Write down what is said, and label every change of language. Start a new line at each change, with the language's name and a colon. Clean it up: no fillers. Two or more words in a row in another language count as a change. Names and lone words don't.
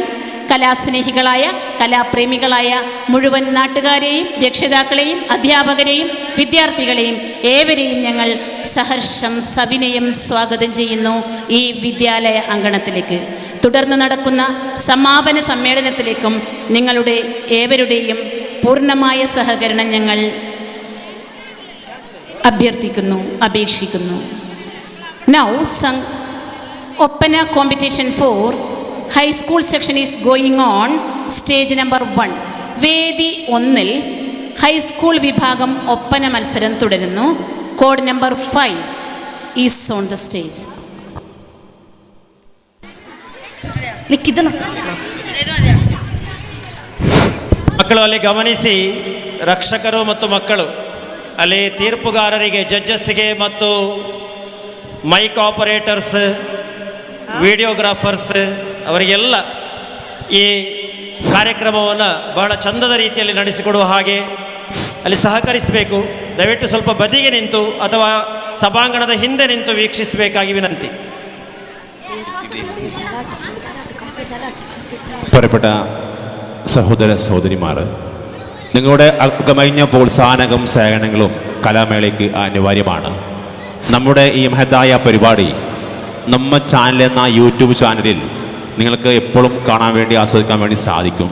Malayalam: കലാസ്നേഹികളായ കലാപ്രേമികളായ മുഴുവൻ നാട്ടുകാരെയും രക്ഷിതാക്കളെയും അധ്യാപകരെയും വിദ്യാർത്ഥികളെയും ഏവരെയും ഞങ്ങൾ സഹർഷം സവിനയം സ്വാഗതം ചെയ്യുന്നു ഈ വിദ്യാലയ അങ്കണത്തിലേക്ക്. തുടർന്ന് നടക്കുന്ന സമാപന സമ്മേളനത്തിലേക്കും നിങ്ങളുടെ ഏവരുടെയും പൂർണ്ണമായ സഹകരണം ഞങ്ങൾ അഭ്യർത്ഥിക്കുന്നു, അപേക്ഷിക്കുന്നു.
English: Now, Opana competition for high school section is going on stage number 1.
Malayalam: വേദി 1-ൽ ഹൈസ്കൂൾ വിഭാഗം ഒപ്പന മത്സരം തുടരുന്നു.
English: code number 5 is on the stage.
Kannada: ಮಕ್ಕಳು ಅಲ್ಲಿ ಗಮನಿಸಿ, ರಕ್ಷಕರು ಮತ್ತು ಮಕ್ಕಳು ಅಲ್ಲಿ ತೀರ್ಪುಗಾರರಿಗೆ, ಜಡ್ಜಸ್ಗೆ ಮತ್ತು
English: mic operators videographers
Kannada: ಅವರಿಗೆಲ್ಲ ಈ ಕಾರ್ಯಕ್ರಮವನ್ನು ಬಹಳ ಚಂದದ ರೀತಿಯಲ್ಲಿ ನಡೆಸಿಕೊಡುವ ಹಾಗೆ ಅಲ್ಲಿ ಸಹಕರಿಸಬೇಕು. ದಯವಿಟ್ಟು ಸ್ವಲ್ಪ ಬದಿಗೆ ನಿಂತು ಅಥವಾ സഭാംഗണದ ಹಿಂದೆ ನಿಂತು ವೀಕ್ಷಿಸಬೇಕಾಗಿ ವಿನಂತಿ.
Malayalam: പ്രിയപ്പെട്ട സഹോദര സഹോദരിമാർ, നിങ്ങളുടെ അകമഴിഞ്ഞ പ്രോത്സാഹനവും സേവനങ്ങളും കലാമേളയ്ക്ക് അനിവാര്യമാണ്. നമ്മുടെ ഈ മഹത്തായ പരിപാടി നമ്മ ചാനൽ എന്ന യൂട്യൂബ് ചാനലിൽ നിങ്ങൾക്ക് എപ്പോഴും കാണാൻ വേണ്ടി ആസ്വദിക്കാൻ വേണ്ടി സാധിക്കും.